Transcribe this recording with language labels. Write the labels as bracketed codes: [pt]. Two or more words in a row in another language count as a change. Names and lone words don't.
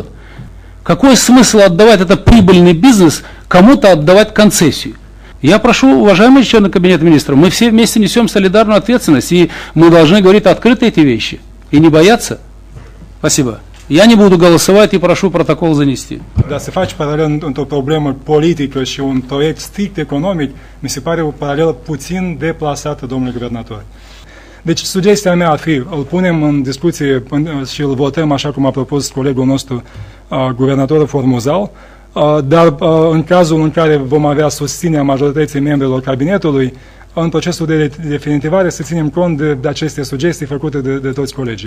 [ru] Какой смысл отдавать это прибыльный бизнес, кому-то отдавать концессию? Я прошу, уважаемые члены Кабинета министров, мы все вместе несем солидарную ответственность, и мы должны говорить открыто эти vещи и не бояться. Спасибо. Я не буду голосовать и прошу протокол занести. [ro] Dar se face paralel într-o problemă politică și un proiect strict economic, mi se pare o paralelă puțin deplasată, domnule guvernator. Deci sugestia mea ar fi, îl punem în discuție și îl votăm așa cum a propus colegul nostru, guvernatorul Formuzal, dar în cazul în care vom avea susținerea majorității membrilor cabinetului, în procesul de definitivare să ținem cont de aceste sugestii făcute de toți colegii.